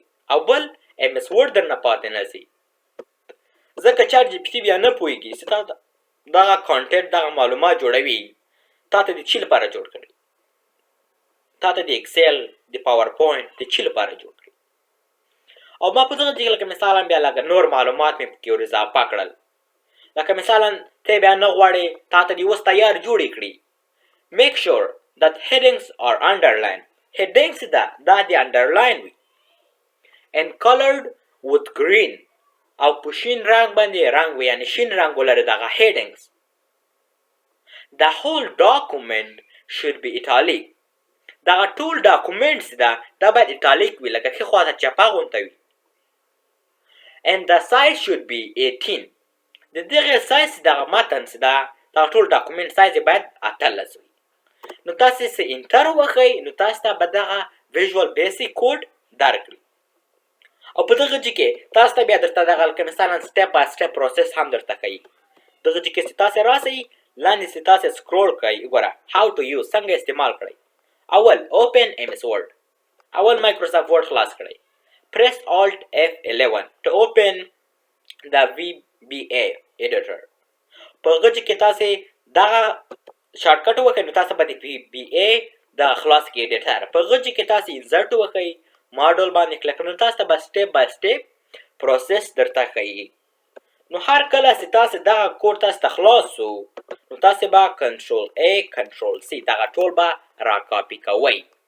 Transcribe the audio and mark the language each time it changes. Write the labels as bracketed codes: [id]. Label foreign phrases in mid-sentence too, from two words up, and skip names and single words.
[ps] او بل ایم اس ورډ درنه پاتې نه شي، ځکه چاټ جی پي ټي بیا نه پوهېږي چې تا دغه کانټینټ دغه معلومات جوړوي تا ته د چی لپاره جوړ کړي، تا ته د اکسل د پاور پوینټ د چی لپاره جوړ کړي. او ما په دغه کې لکه مثلا بیا لکه نور معلومات مې پکې ور اضافه کړل، لکه مثلا ته بیا نه غواړې تا ته دې اوس تیار جوړې کړي. [en] make sure that headings are underlined. [ps] headings دا د underline وي [en] and colored with green [ps] او په شین رنګ باندې رنګ وي، یعنی شین رنګ ولري دغه headings. [en] the whole document should be italic. [ps] دغه ټول ډاکومنټس دا باید ایټالیک وي، لکه ښي خواته چپه غونته وي. [en] and the size should be 18. [ps] د دغه سایز دغه متن چې دغه ټول ډاکومنټ سایز باید 18 وي. نو تاسې چې انټر وښئ نو تاسو ته به دغه ویژوال بیسیک کوډ درکړي. او په دغه کې تاسو ته بیا درته دغه لکه مثلا [en] step by step process [ps] هم درته کوي. دغه کې چې تاسې راسئ لاندې چې تاسې سکرول کړئ وګوره [en] how to use [ps] څنګه استعمال کړئ. اول اوپن ایم اس ورډ، اول مایکروسافټ ورډ خلاص کړئ. [en] press alt F11 to open the VBA editor. [ps] په هغه کې تاسې دغه شارټ کټ وکړئ نو تاسو به د VBA د خلاص کې ایډیټر په هغه کې تاسې انسرټ وکړئ، ماډل باندې کلیک کړئ نو تاسو ته به [en] step by step process [ps] درته ښیي. نو هر کله چې تاسې دغه کوډ تاسو ته خلاص شو نو تاسې به [en] Control A Control C [ps] دغه ټول به را کاپي کوئ.